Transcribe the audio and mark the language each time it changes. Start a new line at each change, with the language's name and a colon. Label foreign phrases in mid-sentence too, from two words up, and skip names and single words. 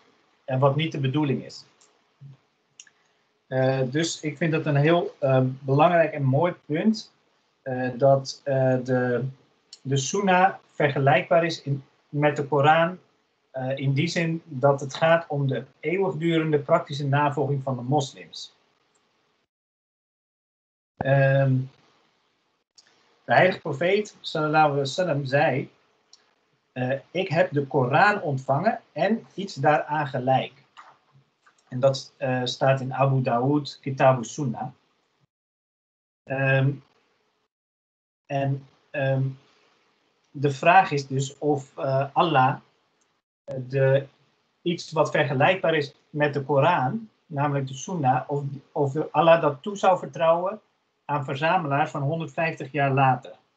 Dutch: En wat niet de bedoeling is. Dus ik vind het een heel belangrijk en mooi punt dat de sunnah vergelijkbaar is met de Koran. In die zin dat het gaat om de eeuwigdurende praktische navolging van de moslims. De heilige profeet,
Arabic: صلى الله عليه وسلم,
Dutch: zei: ik heb de Koran ontvangen en iets daaraan gelijk. En dat staat in Abu Dawood, Kitab Sunnah. De vraag is dus of Allah iets wat vergelijkbaar is met de Koran, namelijk de Sunnah, of Allah dat toe zou vertrouwen aan verzamelaars van 150 jaar later.